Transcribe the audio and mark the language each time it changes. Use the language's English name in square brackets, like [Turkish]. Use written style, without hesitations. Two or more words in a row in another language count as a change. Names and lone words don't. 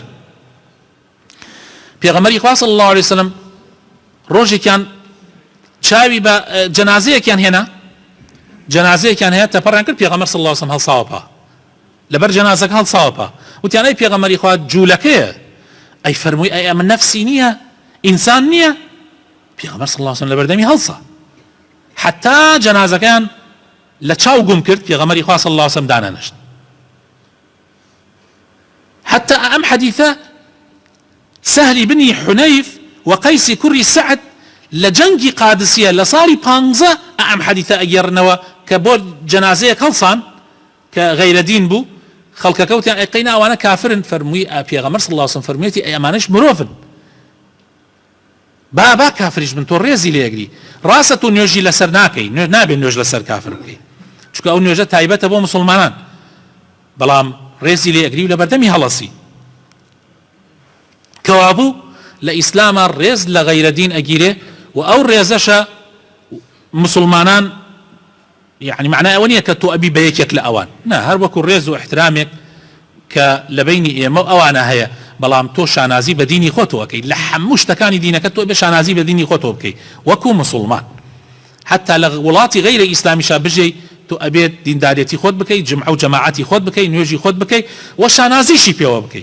[Central Kurdish] پێغەمبەری خوا [Arabic] صلی الله عليه وسلم [Central Kurdish] ڕۆژێکیان چاوی بە جەنازەیەکیان هێنا جەنازەیەکیان هەیە تەپەڕیان کرد پێغەمبەر [Arabic] صلی الله عليه وسلم [Central Kurdish] هەڵساوەپا لەبەر جەنازەکە هەڵساوەپا وتیان ئەی پێغەمبەری خوا جوولەکەیە ئەی فەرمووی ئەی ئەمە نەفسی نییە ئینسان نییە پێغەمبەر [Arabic] صلی الله عليه وسلم [Central Kurdish] لەبەردەمی هەڵسا حتا جەنازەکەیان لە چاو گوم کرد پێغەمبەری خوا [Arabic] صلی الله عليه وسلم [Central Kurdish] دانەنشت. حتى ئەم حەدیثە سهلی بنی حونەیف و قەیسی کوڕی سەعد لە جەنگی قادسیە لە ساڵی 15 ئەم حەدیثە ئەگێڕنەوە کە بۆ جەنازەیەک هەڵسان کە غەیرە دین بوو خەڵکەکە وتیان ئەی ئەوانە کافرن فەرمووی پێغەمبەر [Arabic] صلی الله عليه وسلم [Central Kurdish] فەرموویەتی ئەی ئەمانەش مرۆڤن با کافریش بن تۆ ڕێزی لێگری ڕاستە تۆ نوێژی لەسەر ناکەی نابێ نوێژ لەسەر کافر بکەی چونکە ئەو نوێژە تایبەتە بۆ مسلمانان بەڵام ڕێزی لێگری و لە بەردەمی هەڵەسی کەوابوو لە ئیسلامە ڕێز لە غەیرە دین ئەگیرێ و ئەو ڕێزەشە مسلمانان [Arabic] يعني معناه [Central Kurdish] ئەوە نییە کە تۆ ئەبی بە یەکێک لە ئەوان نا هەر وەکو ڕێز و احترامێک کە لە بینی ئێمە ئەوانە هەیە بەڵام تۆ شانازی بە دینی خۆتەوەکەی لە هەموو شتەکانی دینەکە تۆ بێ شانازی بە دینی خۆتەوە بکەی وەکو مسلمان حتى لە وڵاتی غەیرە ئیسلامیشا بژێی تۆ ئەبێت دیندارێتی خۆت بکەی جمعە و جەماعەتی خۆت بکەی نوێژی خۆت بکەی و شانازیشی پێوە بکەی.